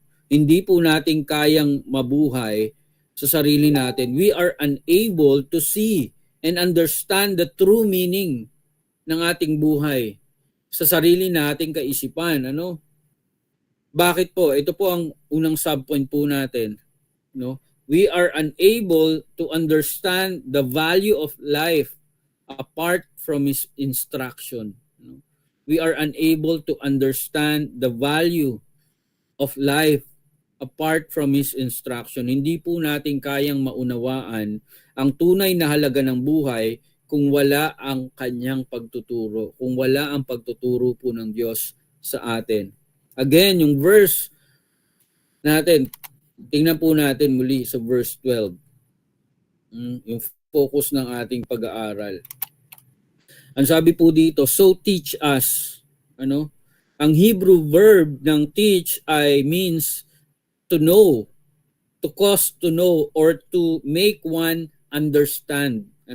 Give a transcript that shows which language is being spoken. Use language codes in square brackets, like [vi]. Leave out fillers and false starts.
[tl] Hindi po natin kayang mabuhay sa sarili natin. [en] We are unable to see and understand the true meaning [tl] ng ating buhay sa sarili nating kaisipan. Bakit po? Ito po ang unang subpoint po natin. [en] We are unable to understand the value of life apart from His instruction. We are unable to understand the value of life apart from His instruction. [tl] Hindi po natin kayang maunawaan ang tunay na halaga ng buhay kung wala ang Kanyang pagtuturo, kung wala ang pagtuturo po ng Diyos sa atin. Again, yung verse natin, tingnan po natin muli sa verse 12. Yung focus ng ating pag-aaral. Ang sabi po dito, [en] so teach us. Ang Hebrew verb ng teach ay means to know, to cause to know, or to make one understand.